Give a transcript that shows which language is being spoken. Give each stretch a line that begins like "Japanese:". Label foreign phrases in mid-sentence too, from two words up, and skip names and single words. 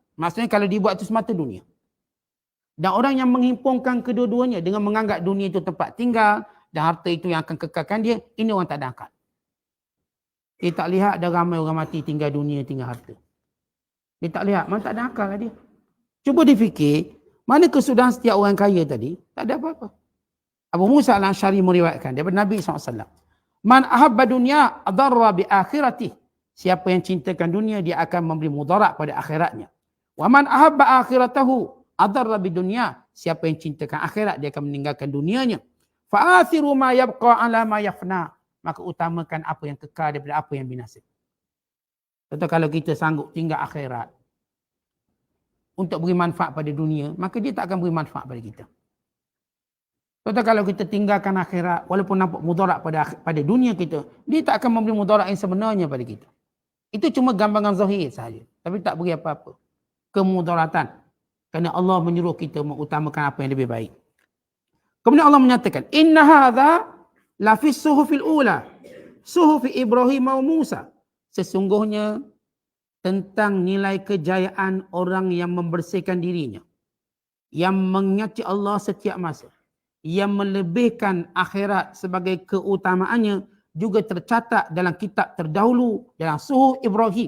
Malay: Maksudnya kalau dibuat itu semata dunia. Dan orang yang menghimpunkan kedua-duanya dengan menganggap dunia itu tempat tinggal dan harta itu yang akan kekalkan dia, ini orang tak ada akal. Dia tak lihat ada ramai orang mati tinggal dunia, tinggal harta. Dia tak lihat, mana tak ada akal lah dia. Cuba difikir, mana kesudahan setiap orang kaya tadi, tak ada apa-apa. Abu Musa al-Asy'ari meriwayatkan daripada Nabi SAW.
Arabic: من أحب دنياه أضر بآخرته.
Malay: Siapa yang cintakan dunia, dia akan memberi mudarat pada akhiratnya.
Arabic: ومن أحب آخرته أضر بدنياه.
Malay: Siapa yang cintakan akhirat, dia akan meninggalkan dunianya.
Arabic: فآثروا ما يبقى على ما يفنى.
Malay: Maka utamakan apa yang kekal daripada apa yang binasa. Contoh kalau kita sanggup tinggal akhirat untuk beri manfaat pada dunia, maka dia tak akan beri manfaat pada kita. Contoh kalau kita tinggalkan akhirat, walaupun nampak mudarat pada dunia kita, dia tak akan memberi mudarat yang sebenarnya pada kita. Itu cuma gambaran zahir sahaja. Tapi tak beri apa-apa kemudaratan. Kerana Allah menyuruh kita mengutamakan apa yang lebih baik. Kemudian Allah menyatakan,
Arabic: إن هذا لفي الصحف الأولى. صحف إبراهيم وموسى.
Malay: Sesungguhnya tentang nilai kejayaan orang yang membersihkan dirinya, yang mengingati Allah setiap masa, yang melebihkan akhirat sebagai keutamaannya, juga tercatat dalam kitab terdahulu, dalam suhuf Ibrahim.